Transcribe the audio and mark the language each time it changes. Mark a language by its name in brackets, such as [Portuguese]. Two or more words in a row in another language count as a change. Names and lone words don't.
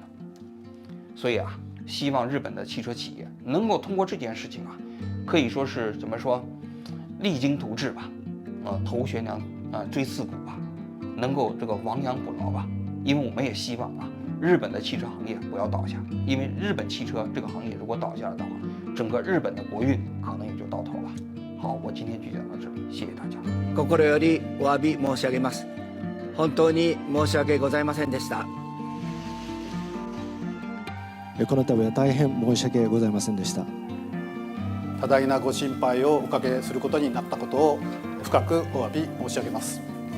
[Chinese] 所以啊，希望日本的汽车企业能够通过这件事情啊，可以说是怎么说，励精图治吧，头悬梁锥刺股吧，能够这个亡羊补牢吧。因为我们也希望啊，日本的汽车行业不要倒下，因为日本汽车这个行业如果倒下了的话，整个日本的国运可能也就到头了。好，我今天就讲到这里，谢谢大家。 [Japanese] 心よりお詫び申し上げます。本当に申し訳ございませんでした。この度は大変申し訳ございませんでした。多大なご心配をおかけすることになったことを深くお詫び申し上げます。